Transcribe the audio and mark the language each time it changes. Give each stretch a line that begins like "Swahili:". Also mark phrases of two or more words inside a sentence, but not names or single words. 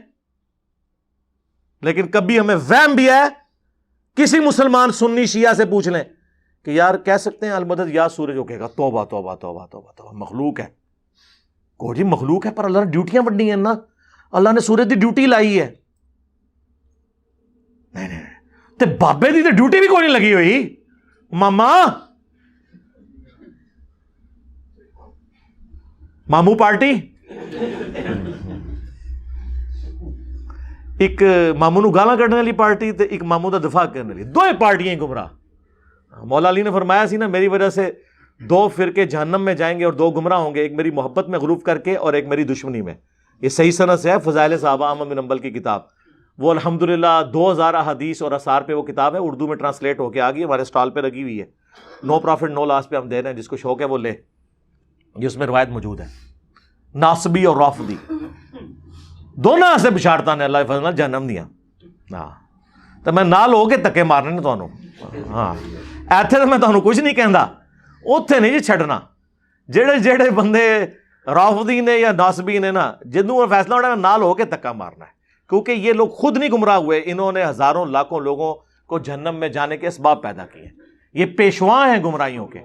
Urdu: لیکن کبھی ہمیں وہم بھی ہے، کسی مسلمان سنی شیعہ سے پوچھ لیں کہ یار کہہ سکتے ہیں المدد یا سورج، ہو کہے گا توبہ توبہ توبہ توبہ توبہ، مخلوق ہے۔
Punjabi: کو جی مخلوق ہے، پر اللہ نے ڈیوٹیاں بڑھنی ہیں نا، اللہ نے سورج دی ڈیوٹی لائی ہے۔ نہیں نہیں، تے بابے دی تے ڈیوٹی بھی کوئی نہیں لگی ہوئی ماما، مامو پارٹی۔ ایک مامو نو گالاں کڈنے والی پارٹی تے ایک مامو دا دفاع کرنے والی، دو پارٹیاں ہی گمراہ۔
Urdu: مولا علی نے
Punjabi: فرمایا سی نا
Urdu: میری وجہ سے 2 فرقے جہنم میں جائیں گے اور 2 گمراہ ہوں گے، ایک میری محبت میں غلوف کر کے اور ایک میری دشمنی میں۔ یہ صحیح سند سے ہے، فضائل صحابہ احمد بن حنبل کی کتاب، وہ الحمدللہ 2000 احادیث اور آثار پہ وہ کتاب ہے، اردو میں ٹرانسلیٹ ہو کے آ گئی، ہمارے اسٹال پہ لگی ہوئی ہے،
English: no profit no loss
Urdu: پہ ہم دے رہے ہیں، جس کو شوق ہے وہ لے، یہ اس میں روایت موجود ہے۔
Punjabi: ناصبی اور رافضی دونوں سے بشارتاں نے اللہ فضل جہنم دیا، ہاں تو میں نال ہو کے تکے مارنے نے تانوں، ہاں ایتھے تو میں تانوں کچھ نہیں کہندا، اوتھے نہیں جی چھڈنا۔ جڑے بندے رافضی نے یا ناصبی نے نا، جنوں فیصلہ ہونا نال ہو کے تکا مارنا ہے،
Urdu: کیونکہ یہ لوگ خود نہیں گمراہ ہوئے، انہوں نے ہزاروں لاکھوں لوگوں کو جہنم میں جانے کے اسباب پیدا کیے، یہ پیشواں ہیں گمراہیوں کے۔